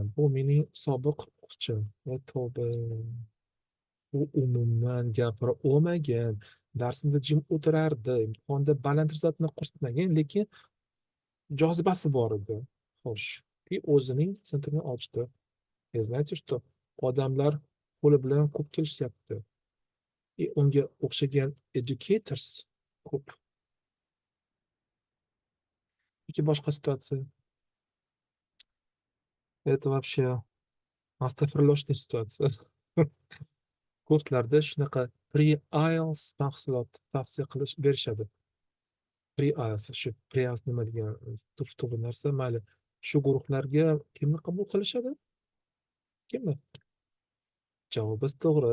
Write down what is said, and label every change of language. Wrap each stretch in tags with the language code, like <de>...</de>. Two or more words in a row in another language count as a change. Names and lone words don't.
<uz>Bu mening sobiq o'quvchim. Tavba. U umuman gapira olmagan, darsida jim o'tirardi, imtihonda baland rizqni ko'rsatmagan, lekin jozibasi bor edi. Xo'sh, o'zining sentrini ochdi.</uz> <ru>Знаете что?</ru> <uz>Odamlar qo'li bilan ko'p kelishyapti. Unga o'xshagan educators ko'p. Yoki boshqa situatsiya.</uz> <ru>Это вообще</ru> <uz>astag'firullahli situatsiya. Kurslarda shunaqa pre-IELTS mahsulot tavsiya qilish berishadi. Pre-IELTS, shu pre-IELTS nima degan tuf-tubi narsa, mayli. Shu guruhlarga kimni qabul qilishadi? Kimni? Javobimiz to'g'ri.</uz>